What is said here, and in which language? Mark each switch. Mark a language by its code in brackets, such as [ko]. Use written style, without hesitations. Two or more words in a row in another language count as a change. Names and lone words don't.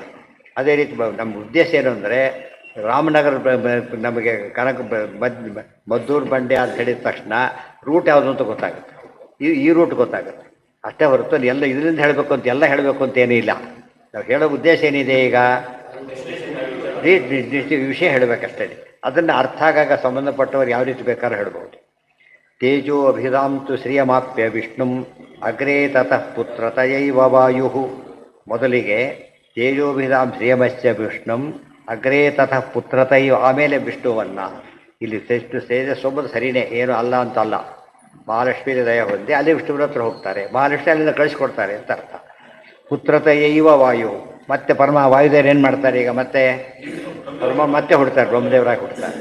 [kn] ಅದೇ ರೀತಿ ನಮ್ಮ ಉದ್ದೇಶ ಏನು ಅಂದರೆ, ರಾಮನಗರ ನಮಗೆ ಮದ್ದೂರು ಬಂಡೆ ಅಂತ ಹೇಳಿದ ತಕ್ಷಣ ರೂಟ್ ಯಾವುದು ಅಂತ ಗೊತ್ತಾಗುತ್ತೆ. ಈ ರೂಟ್ ಗೊತ್ತಾಗುತ್ತೆ ಅಷ್ಟೇ ಹೊರತು ಎಲ್ಲ ಇದರಿಂದ ಹೇಳಬೇಕು ಅಂತ ಎಲ್ಲ ಹೇಳಬೇಕು ಅಂತ ಏನೂ ಇಲ್ಲ. ನಾವು ಹೇಳೋ ಉದ್ದೇಶ ಏನಿದೆ? ಈಗ ವಿಷಯ ಹೇಳಬೇಕಷ್ಟೇ. ಅದನ್ನು ಅರ್ಥ ಆಗಾಗ ಸಂಬಂಧಪಟ್ಟವರು ಯಾವ ರೀತಿ ಬೇಕಾದ್ರೂ ಹೇಳ್ಬೋದು. [sa] ತೇಜೋ ಅಭಿಧಾಂತು ಶ್ರಿಯಮಾಪ್ಯ ವಿಷ್ಣುಂ ಅಗ್ರೇ ತತಃ ಪುತ್ರತಯೈವ ವಾಯು. ಮೊದಲಿಗೆ ತೇಜೋಭಿಧಾಂ ಶ್ರಿಯಮಶ್ಚ ವಿಷ್ಣುಂ ಅಗ್ರೇ ತತಃ ಪುತ್ರತೈವ, [kn] ಆಮೇಲೆ ವಿಷ್ಣುವನ್ನ. ಇಲ್ಲಿ ತೇಜಸ್ಸೊಂಬುದು ಸರಿಯೇ, ಏನು ಅಲ್ಲ ಅಂತಲ್ಲ. ಮಹಾಲಕ್ಷ್ಮೀ ದಯ ಹೊಂದಿ ಅಲ್ಲಿ ವಿಷ್ಣುವಿನ ಹತ್ರ ಹೋಗ್ತಾರೆ, ಮಹಾಲಕ್ಷ್ಮಿ ಅಲ್ಲಿಂದ ಕಳಿಸ್ಕೊಡ್ತಾರೆ ಅಂತ ಅರ್ಥ. [sa] ಪುತ್ರತಯೈವ ವಾಯು, [kn] ಮತ್ತೆ ವಾಯುದೇವರು ಏನು ಮಾಡ್ತಾರೆ ಈಗ? ಮತ್ತೆ ಮತ್ತೆ ಹುಡ್ತಾರೆ, ಬ್ರಹ್ಮದೇವರಾಗಿ ಹುಡ್ತಾರೆ.